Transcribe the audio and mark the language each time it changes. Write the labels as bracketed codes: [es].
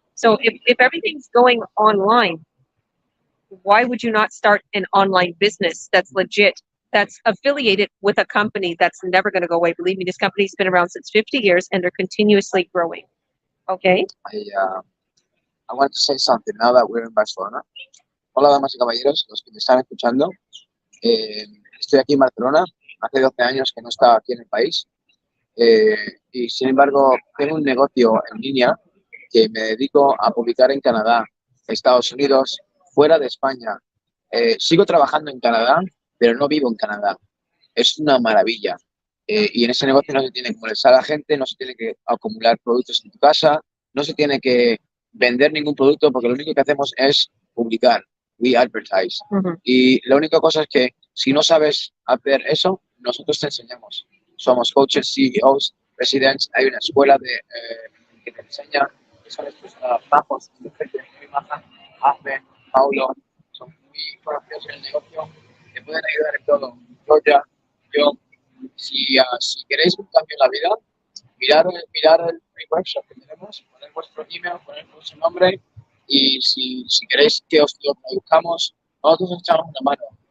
[en] So if everything's going online, why would you not start an online business that's legit, that's affiliated with a company that's never going to go away? Believe me, this company's been around since 50 years and they're continuously growing. Okay? I want to say something now that we're in Barcelona. [es] Hola, damas y caballeros, los que me están escuchando. Estoy aquí en Barcelona. Hace 12 años que no estaba aquí en el país. Y sin embargo, tengo un negocio en línea que me dedico a publicar en Canadá, Estados Unidos, fuera de España. Sigo trabajando en Canadá, pero no vivo en Canadá. Es una maravilla. Y en ese negocio no se tiene que molestar a la gente, no se tiene que acumular productos en tu casa, no se tiene que vender ningún producto, porque lo único que hacemos es publicar. [en] We advertise. [es] Y la única cosa es que si no sabes hacer eso, nosotros te enseñamos. Somos coaches, CEOs, presidents. Hay una escuela que te enseña. Son estos bajos, gente muy maja. Ahmed, Paulo, son muy conocidos en el negocio. Te pueden ayudar en todo. Georgia, yo. Si queréis un cambio en la vida, mirar el free workshop que tenemos, poner vuestro email, poner vuestro nombre, y si queréis que os lo traduzcamos, nosotros os echamos una mano.